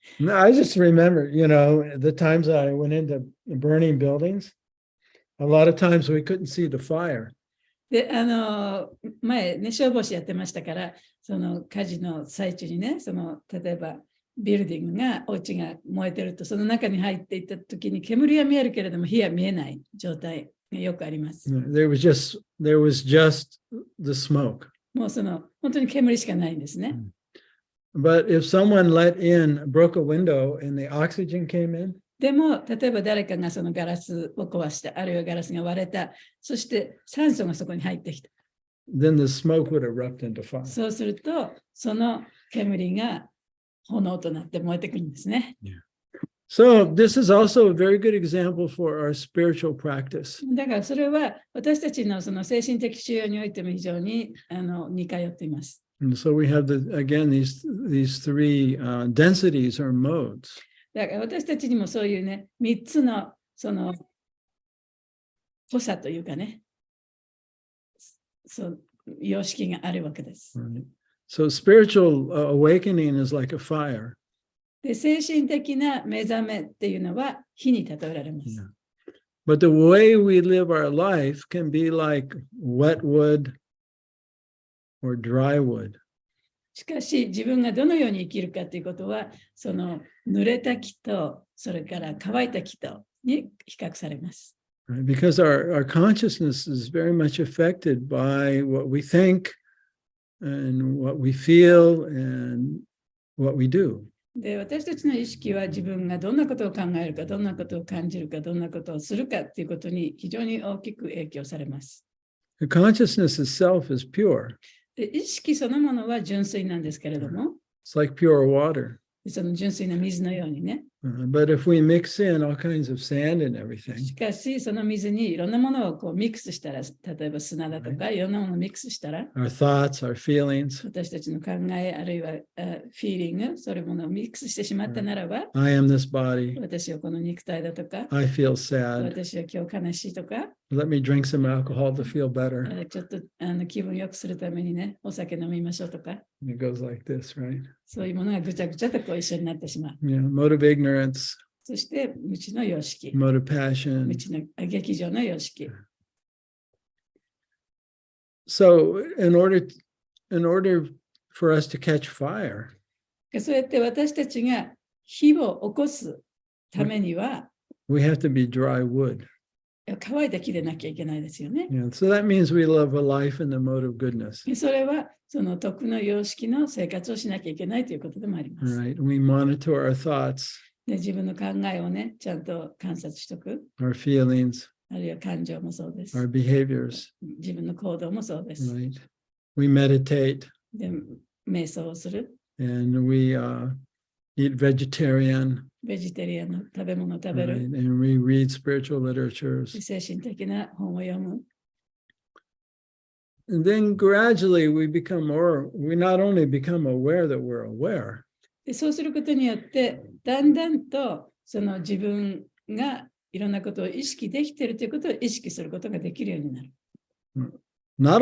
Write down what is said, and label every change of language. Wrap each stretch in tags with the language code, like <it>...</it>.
<en>no, I just remember, the times I went into burning buildings, a lot of times we couldn't see the fire.</en> <ja>で、前ね、消防士やってましたから、その火事の最中にね、例えばビルディングが、お家が燃えてると、その中に入っていったときに煙は見えるけれども、火は見えない状態がよくあります。</ja> <en>There was just the smoke.</en> <ja>もう本当に煙しかないんですね。</ja> <en>But if someone broke a window and the oxygen came in,</en> <ja>でも、例えば誰かがそのガラスを壊した、あるいはガラスが割れた、そして酸素がそこに入ってきた。</ja> <en>then the smoke would erupt into fire.</en> <ja>そうすると、その煙が炎となって燃えてくるんですね。</ja> <en>So this is also a very good example for our spiritual practice.</en> <ja>だからそれは私たちのその精神的修養においても非常に似通っています。</ja> <en>And so we have again these three densities or modes.</en> <ja>だから私たちにもそういうね、3つのその濃さというかね、そう様式があるわけです。</ja> <en>Right. So spiritual awakening is like a fire.</en> <ja>で、精神的な目覚めっていうのは火に例えられます。</ja> <en>Yeah. But the way we live our life can be like wet wood or dry wood.</en> <ja>しかし、自分がどのように生きるかということは、その濡れた木と、それから乾いた木とに比較されます。</ja> <en>Right? Because our consciousness is very much affected by what we think and what we feel and what we do.</en> <ja>で、私たちの意識は自分がどんなことを考えるか、どんなことを感じるか、どんなことをするかということに非常に大きく影響されます。</ja> <en>The consciousness itself is pure.</en> <ja>で、意識そのものは純粋なんですけれども、</ja> <en>It's like pure water.</en> <ja>その純粋な水のようにね。</ja> <en>But if we mix in all kinds of sand and everything,</en> <ja>しかし、その水にいろんなものをこうミックスしたら、例えば砂だとか、いろんなものをミックスしたら、</ja> <en>our thoughts, our feelings,</en> <ja>私たちの考え、あるいはフィーリング、そういうものをミックスしてしまったならば、</ja> <en>I am this body,</en> <ja>私はこの肉体だとか、</ja> <en>I feel sad,</en> <ja>私は今日悲しいとか、</ja> <en>let me drink some alcohol to feel better.</en> <ja>ちょっと気分良くするためにね、お酒飲みましょうとか、</ja> <en>It goes like this, right?</en> <ja>そういうものがぐちゃぐちゃとこう一緒になってしまう。</ja> <en>Yeah, mode of ignorance,</en> <ja>そして、無知の様式、</ja> <en>mode of passion.</en> <ja>無知の劇場の様式。</ja> <en>So in order for us to catch fire,</en> <ja>そうやって私たちが火を起こすためには、</ja> <en>we have to be dry wood.</en> <ja>乾いた木でなきゃいけないですよね。</ja> <en>Yeah, so that means we live a life in the mode of goodness.</en> <ja>それはその徳の様式の生活をしなきゃいけないということでもあります。</ja> <en>Right? We monitor our thoughts,</en> <ja>で、自分の考えをね、ちゃんと観察しとく。</ja> <en>our feelings,</en> <ja>あるいは感情もそうです。</ja> <en>our behaviors,</en> <ja>自分の行動もそうです。</ja> <en>right? We meditate</en> <ja>で、瞑想をする。</ja> <en>and we eat vegetarian,</en> <ja>ベジタリアンの食べ物を食べ</ja> <en>right?</en> <ja>る。</ja> <en>And we read spiritual literatures.</en> <ja>精神的な本を読む。</ja> <en>And then gradually we not only become aware that we're aware,</en> <ja>で、そうすることによって、だんだんとその自分がいろんなことを意識できているということを意識することができるようになる。</ja>